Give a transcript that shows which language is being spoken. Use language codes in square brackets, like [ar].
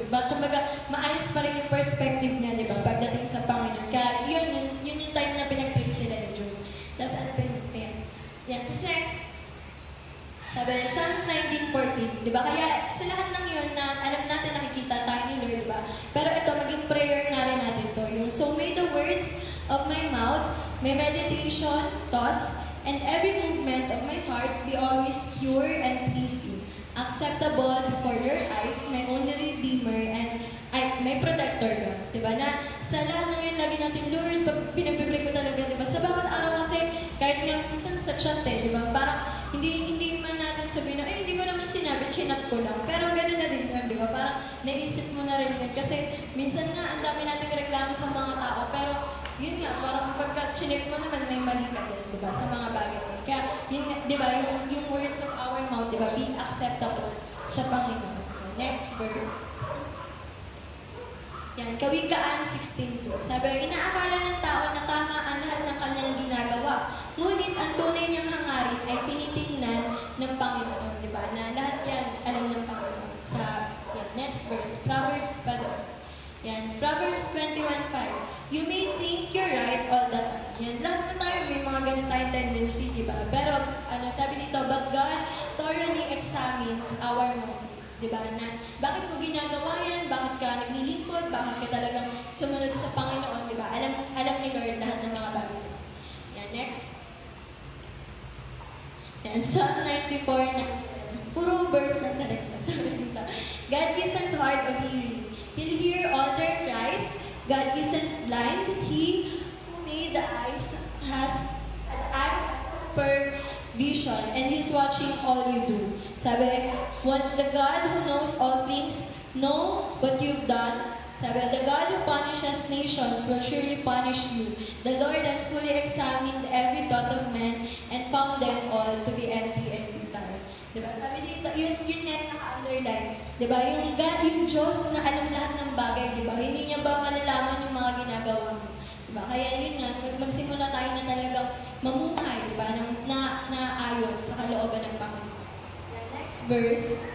[tl] Kumbaga, maayos pa rin yung perspective niya, di ba, pagdating sa Panginoon. Kaya yun yung time na pinag-pray sila ni Job. Tapos ano pa yun? Yan. Tapos next, sabi, Psalms 19:14, di ba? Kaya sa lahat ng yun na alam natin nakikita tayo ni Lord, di ba? Pero ito, maging prayer nga rin natin to. [en] Yung, so may the words of my mouth, my meditation, thoughts, and every movement of my heart be always pure and pleasing, acceptable before your eyes, my only Redeemer, and my protector, God. [tl] Diba? Na sa lahat ng yun, lagi natin, Lord, pinagpipray ko talaga, diba? Sa bawat araw kasi, kahit nga minsan sa chat diba? Parang, hindi man natin sabihin na, hindi ko naman sinabi, chinat ko lang. Pero gano'n na din yan, diba? Parang, naisip mo na rin yun. Kasi, minsan nga, ang dami nating reklamo sa mga tao, pero, yun nga, parang pagka chinek mo naman, may mali ka din, diba? Sa mga bagay. Kaya, yun nga, diba? Yung [en] words of our mouth, [tl] diba? [en] Be acceptable [tl] sa Panginoon. Next verse. Yan, Kawikaan 16:2. Sabi, inaakala ng tao na tama ang lahat ng kanyang ginagawa. Ngunit ang tunay niyang hangarin ay tinitingnan ng Panginoon. Diba? Na lahat yan alam ng Panginoon. Sa next verse, Proverbs pa doon. Yan, Proverbs 21:5. [en] You may think you're right all the time. [tl] Yan, lahat na tayo, may mga ganun tayong tendency, diba? Pero, sabi dito, [en] but God thoroughly examines our motives. [tl] Diba? Na, bakit mo ginagawa yan? Bakit ka naglilingkod? Bakit ka talagang sumunod sa Panginoon? Diba? Alam ni Lord lahat ng mga bagay. Yan, next. Yan, Psalm 94 na, puro verse na talaga. [en] Sabi dito, God isn't hard of hearing. He'll hear all their cries. God isn't blind. He who made the eyes has an eye per vision, and He's watching all you do. Sabi, when the God who knows all things know what you've done, sabi, the God who punishes nations will surely punish you. The Lord has fully examined every thought of man and found them all to be empty and futile. [tl] Diba? Sabi dito, yun na naka-underline. Diba? Yung God, yung Diyos na alam lahat ng bagay, diba? Hindi niya ba malalaman yung mga ginagawa mo? Diba? Kaya yun nga, magsimula tayo na talagang mamuhay, diba? Na ayon sa kalooban ng Panginoon. Next verse.